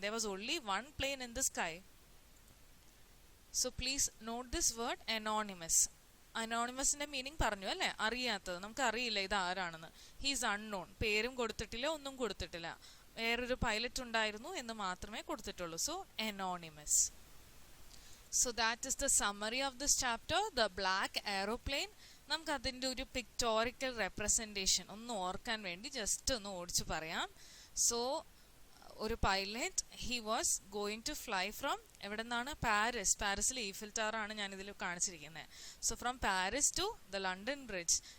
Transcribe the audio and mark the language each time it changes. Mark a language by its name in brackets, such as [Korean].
[English] There was only one plane in the sky. So please note this word anonymous. [Malayalam] അനോണിമസിന്റെ meaning പറഞ്ഞു അല്ലേ, അറിയാത്തത്, നമുക്ക് അറിയില്ല ഇത് ആരാണെന്ന്. [English] he's unknown, [Malayalam] പേരും കൊടുത്തിട്ടില്ല, ഒന്നും കൊടുത്തിട്ടില്ല, വേറൊരു പൈലറ്റ് ഉണ്ടായിരുന്നു എന്ന് മാത്രമേ കൊടുത്തിട്ടുള്ളൂ. So anonymous. [English] So that is the summary of this chapter, the black aeroplane. [Malayalam] നമുക്ക് അതിൻ്റെ ഒരു പിക്ടോറിക്കൽ റെപ്രസെൻറ്റേഷൻ ഒന്ന് ഓർക്കാൻ വേണ്ടി ജസ്റ്റ് ഒന്ന് ഓടിച്ചു പറയാം. [English] so ഒരു pilot he was going to fly from [Malayalam] എവിടെ നിന്നാണ്? പാരീസിൽ ഈഫിൽ ടവർ ആണ് ഞാൻ ഇതിൽ കാണിച്ചിരിക്കുന്നത്. [English] So from Paris to the London bridge.